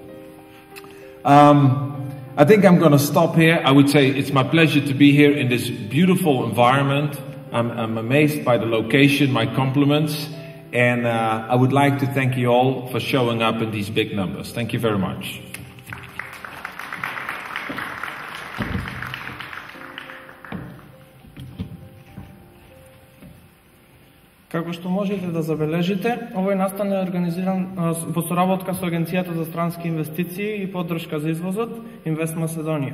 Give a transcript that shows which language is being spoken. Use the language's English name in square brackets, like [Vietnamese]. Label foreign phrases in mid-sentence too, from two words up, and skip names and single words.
[English] I think I'm going to stop here. I would say it's my pleasure to be here in this beautiful environment. I'm amazed by the location, my compliments. And I would like to thank you all for showing up in these big numbers. Thank you very much. [Macedonian] Како што можете да забележите, овој настан е организиран во соработка со Агенцијата за странски инвестиции и поддршка за извозот Инвест Македонија.